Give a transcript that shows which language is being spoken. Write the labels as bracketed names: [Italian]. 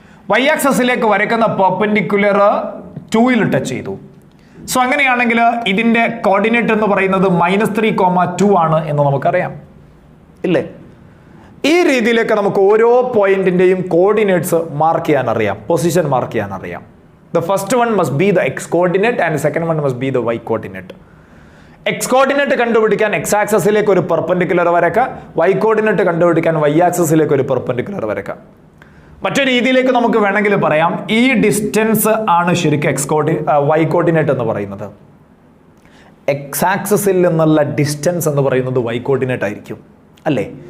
[Malayalam] Y ആക്സസിലേക്ക് വരയ്ക്കുന്ന perpendicular 2 touch ചെയ്തു. So അങ്ങനെയാണെങ്കിൽ ഇതിന്റെ കോർഡിനേറ്റ് എന്ന് പറയുന്നത് -3,2 ആണ് എന്ന് നമുക്കറിയാം ഇല്ലേ. ഈ രീതിയിലേക്ക് നമുക്ക് ഓരോ പോയിന്റിന്റെയും കോർഡിനേറ്റ്സ് മാർക്ക് ചെയ്യാൻ അറിയാം, പൊസിഷൻ മാർക്ക് ചെയ്യാൻ അറിയാം. [English] The first one must be the x coordinate and the second one must be the y coordinate. [Malayalam] X coordinate കണ്ടുപിടിക്കാൻ x ആക്സസിലേക്ക് ഒരു പെർപെൻഡിക്കുലർ വരയ്ക്കുക, y coordinate കണ്ടുപിടിക്കാൻ y ആക്സസിലേക്ക് ഒരു പെർപെൻഡിക്കുലർ വരയ്ക്കുക. മറ്റൊരു രീതിയിലേക്ക് നമുക്ക് വേണമെങ്കിൽ പറയാം, ഈ ഡിസ്റ്റൻസ് ആണ് ശരിക്കും y കോർഡിനേറ്റ് എന്ന് പറയുന്നത്. x ആക്സസിൽ നിന്നുള്ള ഡിസ്റ്റൻസ് എന്ന് പറയുന്നത് y കോർഡിനേറ്റ് ആയിരിക്കും അല്ലേ.